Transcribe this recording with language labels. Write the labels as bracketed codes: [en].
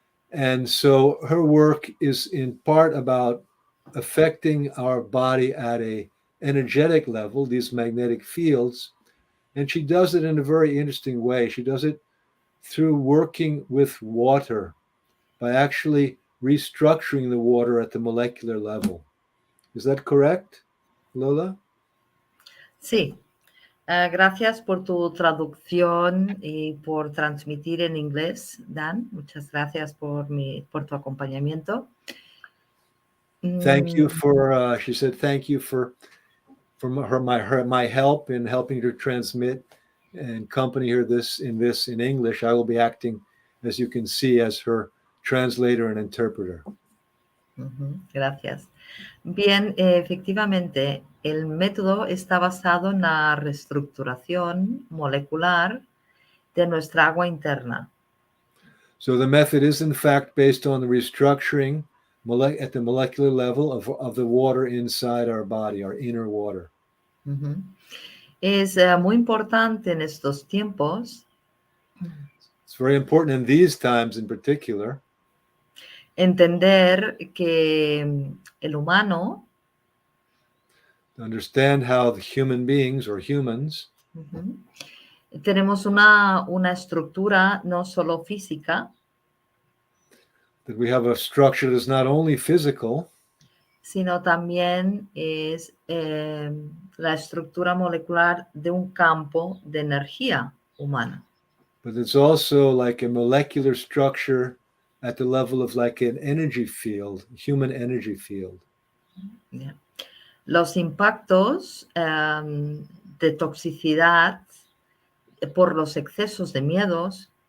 [en] And so her work is in part about affecting our body at a energetic level, these magnetic fields, and she does it in a very interesting way. She does it through working with water by actually restructuring the water at the molecular level. Is that correct, Lola? [es] Sí. Gracias por tu traducción y por transmitir en inglés, Dan. Muchas gracias por tu acompañamiento. [en] Thank you for, she said, thank you for my help in helping to transmit and accompany her in English. I will be acting, as you can see, as her translator and interpreter. [es] Gracias. Bien, efectivamente, el método está basado en la reestructuración molecular de nuestra agua interna. [en] So the method is in fact based on the restructuring at the molecular level of the water inside our body, our inner water. [es] Es muy importante en estos tiempos. [en] It's very important in these times in particular. [es] Entender que el humano, [en] to understand how the human beings or humans [es] tenemos una estructura no solo física, [en] that we have a structure that's not only physical, [es] sino también es la estructura molecular de un campo de energía humana. [en] But it's also like a molecular structure at the level of like an energy field, human energy field. Yeah. [es] Los impactos de toxicidad por los excesos de miedos,